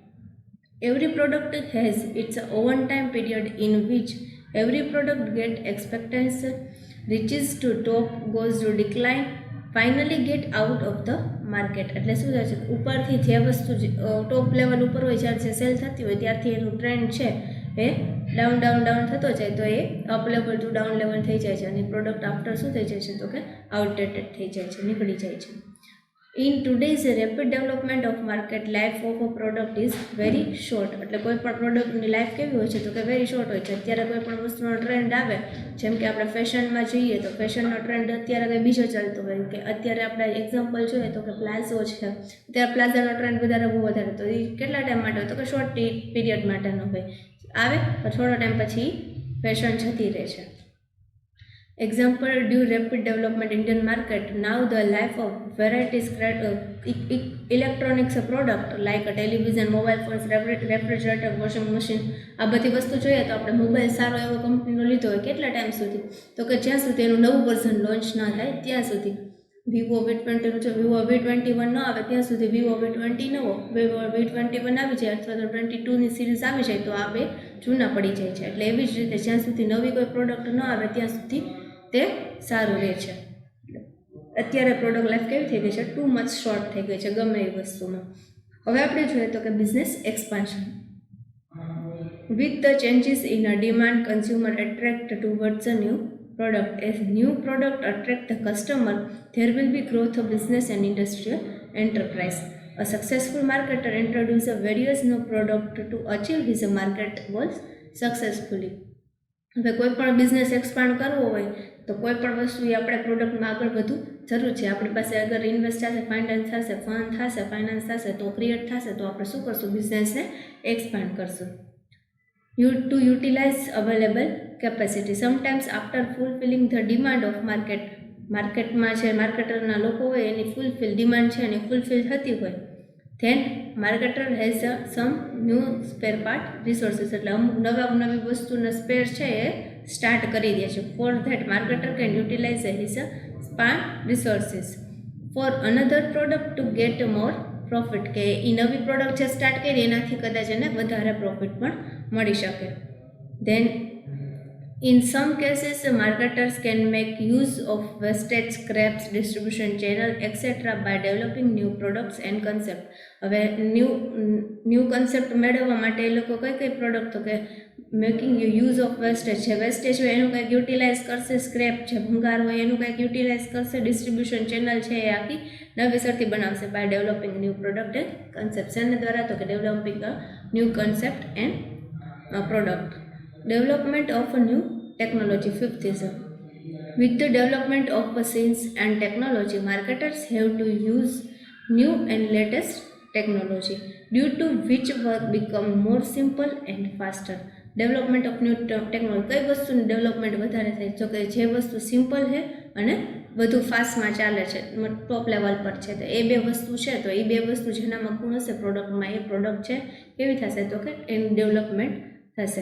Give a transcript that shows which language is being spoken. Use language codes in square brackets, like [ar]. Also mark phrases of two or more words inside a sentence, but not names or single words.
[en] Every product has its own time period in which every product get expectance, reaches to top, goes to decline, finally get out of the market. [gu] એટલે શું થાય છે, ઉપરથી જે વસ્તુ [en] top level [gu] ઉપર હોય, જ્યારે જે સેલ થતી હોય ત્યારથી એનું ટ્રેન્ડ છે એ [en] down down down [gu] થતો જાય તો એ [en] up level to down level [gu] થઈ જાય છે અને [en] product after [gu] શું થઈ જાય છે તો કે આઉટડેટેડ થઈ જાય છે, નીકળી જાય છે. [en] In today's rapid development of market, life of a product is very short. [gu] એટલે કોઈ પણ પ્રોડક્ટની લાઈફ કેવી હોય છે તો કે [en] very short [gu] હોય છે. અત્યારે કોઈ પણ વસ્તુનો ટ્રેન્ડ આવે, જેમ કે આપણે ફેશનમાં જઈએ તો ફેશનનો ટ્રેન્ડ અત્યારે કંઈ બીજો ચાલતો હોય, કે અત્યારે આપણે એક્ઝામ્પલ જોઈએ તો કે પ્લાઝો છે, અત્યારે પ્લાઝાનો ટ્રેન્ડ બહુ વધારે, તો એ કેટલા ટાઈમ માટે હોય તો કે [en] short period [gu] માટેનો હોય, આવે થોડો ટાઈમ પછી ફેશન જતી રહે છે. [en] Example, due rapid development Indian market, now the life of varieties electronics product like a television, mobile phones, refrigerator, washing machine, [gu] આ બધી વસ્તુ જોઈએ તો આપણે મોબાઈલ સારો એવો કંપનીનો લીધો હોય કેટલા ટાઈમ સુધી તો કે જ્યાં સુધી એનું નવું વર્ઝન લોન્ચ ના થાય ત્યાં સુધી. વિવો V20 જો વિવો V21 ન આવે ત્યાં સુધી વિવો V20 નવો, વિવો V21 આવી જાય અથવા તો 22ની સિરીઝ આવી જાય તો આ બે જૂના પડી જાય છે. એટલે એવી જ રીતે જ્યાં સુધી નવી કોઈ પ્રોડક્ટ ન આવે ત્યાં સુધી તે સારું રહે છે. અત્યારે પ્રોડક્ટ લાઈફ કેવી થઈ ગઈ છે, [en] too much short [gu] થઈ ગઈ છે ગમે એ વસ્તુમાં. હવે આપણે જોઈએ તો કે [en] business expansion. With the changes in a demand, consumer attract towards a new product. As new product attract the customer, there will be growth of business and industrial enterprise. A successful marketer introduces various new product to achieve his market goals successfully. [gu] હવે કોઈ પણ [en] business expand [gu] કરવો હોય તો કોઈ પણ વસ્તુ એ આપણે પ્રોડક્ટમાં આગળ વધવું જરૂર છે. આપણી પાસે અગર ઇન્વેસ્ટ થશે, ફાઇનાન્સ થશે, ફંડ થશે, ફાઇનાન્સ થશે તો ક્રિએટ થશે તો આપણે શું કરશું, બિઝનેસને એક્સપાન્ડ કરશું. [en] To utilize available capacity. Sometimes after fulfilling the demand of market, [gu] માર્કેટમાં છે માર્કેટરના લોકો હોય એની [en] fulfil demand [gu] છે એની ફૂલફિલ થતી હોય, [en] then marketer has some new spare part resources. [gu] એટલે અમુક નવી વસ્તુના સ્પેર છે એ સ્ટાર્ટ કરી દે છે. [en] For that marketer can utilize his spare resources for another product to get more profit. [gu] કે એ નવી પ્રોડક્ટ જે સ્ટાર્ટ કરી એનાથી કદાચ એને વધારે પ્રોફિટ પણ મળી શકે. [en] Then in some cases marketers can make use of wastage, scraps, distribution channel etc. by developing new products and concept. [gu] હવે [en] new concept [gu] મેળવવા માટે એ લોકો કઈ પ્રોડક્ટ તો કે [en] making use of wastage [gu] છે, વેસ્ટેજ હોય એનું કંઈક યુટિલાઇઝ કરશે, સ્ક્રેપ છે ભંગાર હોય એનું કંઈક યુટિલાઇઝ કરશે, [en] distribution channel [gu] છે એ આખી નવેસરથી બનાવશે. [en] by developing new product and concept. [gu] એના દ્વારા તો કે [en] developing a new concept and [gu] product. [en] Development of a new technology. Fifth is with the development of machines and technology, marketers have to use new and latest technology, due to which work become more simple and faster. development of new technology. [gu] કઈ વસ્તુની ડેવલપમેન્ટ વધારે થાય તો કે જે વસ્તુ સિમ્પલ છે અને વધુ ફાસ્ટમાં ચાલે છે, [en] top level [gu] પર છે, તો એ બે વસ્તુ છે. તો એ બે વસ્તુ જેનામાં ગુણ હશે પ્રોડક્ટમાં, એ પ્રોડક્ટ છે કેવી થશે તો કે એનું ડેવલપમેન્ટ થશે.